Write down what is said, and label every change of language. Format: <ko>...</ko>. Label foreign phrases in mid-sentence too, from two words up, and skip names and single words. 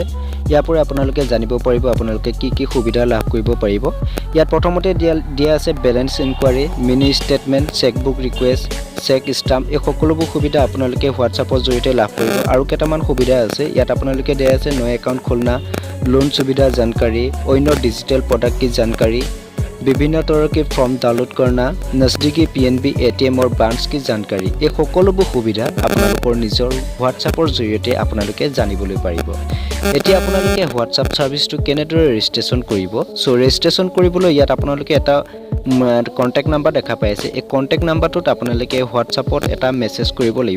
<as>ইয়াৰ পৰা আপোনালোকে জানিব পাৰিব আপোনালোকে কি সুবিধা লাভ কৰিব পাৰিব। ইয়াত প্ৰথমতে দিয়া আছে</as> <en>balance enquiry, mini statement, chequebook request, cheque stamp,</en> <as>এই সকলোবোৰ সুবিধা আপোনালোকে হোৱাটছআপৰ জৰিয়তে লাভ কৰিব। আৰু কেইটামান সুবিধা আছে ইয়াত আপোনালোকে দিয়া আছে</as> <hi>नया अकाउंट खोलना, लोन सुविधा जानकारी, अन्य डिजिटल प्रोडक्ट की जानकारी, विभिन्न तरह के फॉर्म डाउनलोड करना, नजदीकी PNB ATM और ब्रांच की जानकारी,</hi> <as>এই সকলোবোৰ সুবিধা আপোনালোকৰ নিজৰ হোৱাটছআপৰ জৰিয়তে আপোনালোকে জানিবলৈ পাৰিব। এতিয়া আপোনালোকে হোৱাটছআপ ছাৰ্ভিচটো কেনেদৰে ৰেজিষ্ট্ৰেশ্যন কৰিব। সো ৰেজিষ্ট্ৰেশ্যন কৰিবলৈ ইয়াত আপোনালোকে এটা</as> <en>contact number</en> <as>দেখা পাই আছে। এই</as> <en>contact numberটোত</en> <as>আপোনালোকে হোৱাটছআপত এটা মেছেজ কৰিব লাগিব।</as>